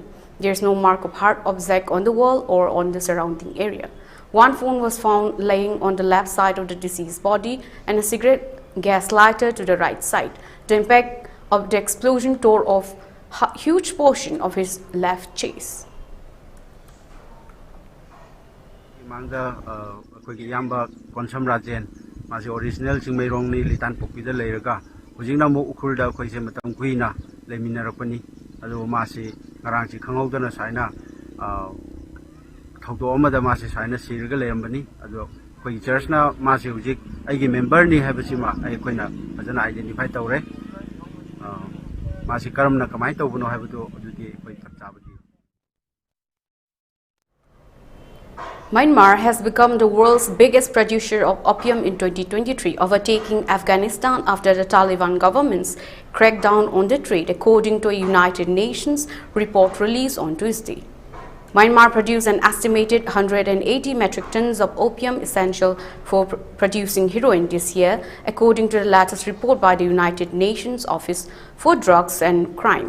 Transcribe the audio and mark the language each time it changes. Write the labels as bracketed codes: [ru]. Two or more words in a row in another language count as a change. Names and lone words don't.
[en] There is no mark of hard object on the wall or on the surrounding area. One phone was found laying on the left side of the deceased body and a cigarette gas lighter to the right side. The impact of the explosion tore off a huge portion of his left chest. [mni] Mangda yamba Konsam Rajan masi original Chingmeirong ni Litan Pokpida leiraga hujingna mo Ukhrulda khoi se matam kuina leminarakpani adu masi ngarang chi khanghaudana saina thaudo amada masi saina sirga leambani adu khoi church na masi hujik aigi member ni habasima ai khoina fajana identify tawre masi karamna kamai tawbuno habadu adudi khoi thakchabadi. [en] Myanmar has become the world's biggest producer of opium in 2023, overtaking Afghanistan after the Taliban government's crackdown on the trade, according to a United Nations report released on Tuesday. Myanmar produced an estimated 180 metric tons of opium essential for producing heroin this year, according to the latest report by the United Nations Office for Drugs and Crime.